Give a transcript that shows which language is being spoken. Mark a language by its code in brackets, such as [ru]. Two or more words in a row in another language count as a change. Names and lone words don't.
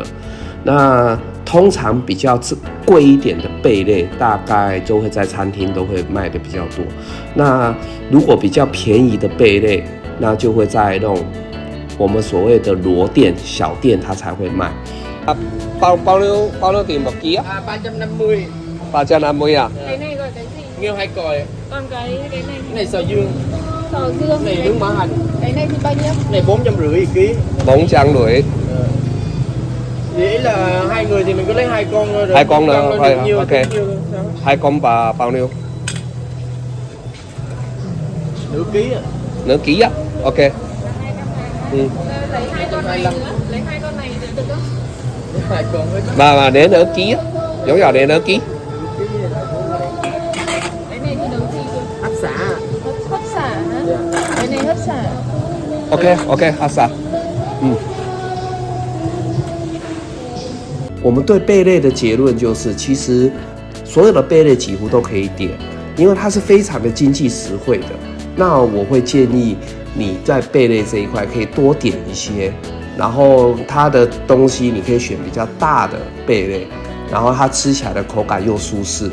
[zh] 那通常比较贵一点的贝类，大概就会在餐厅都会卖的比较多。那如果比较便宜的贝类，那就会在那种我们所谓的螺店、小店，它才会卖。 [vi] bao nhiêu tiền một ký á? 350. 350 à? Cái này gọi cái gì? Nghêu hai còi. Còn cái này. Cái này sò dương. Sò dương. Cái này nướng mỡ hành. Cái này thì bao nhiêu? Cái này 450 ký. 450. Vậy là hai người thì mình cứ lấy 2 con thôi. Hai con nữa thôi. Nhiều, Ok. nhiều, 2 con và bao nhiêu? nửa ký à. Nửa ký á? Ok. Ừ. Lấy 2 con này nữa. Lấy 2 con này được không? Lấy 2 con hết. Mà để nửa ký á. Giống như để nửa ký. Cái này thì nấu gì cơ? Hấp xả. Hấp xả hả? Cái này hấp xả. [zh] OK， 阿 Sa， 我们对贝类的结论就是，其实所有的贝类几乎都可以点， 因为它是非常的经济实惠的。那我会建议你在贝类这一块可以多点一些，然后它的东西你可以选比较大的贝类，然后它吃起来的口感又舒适。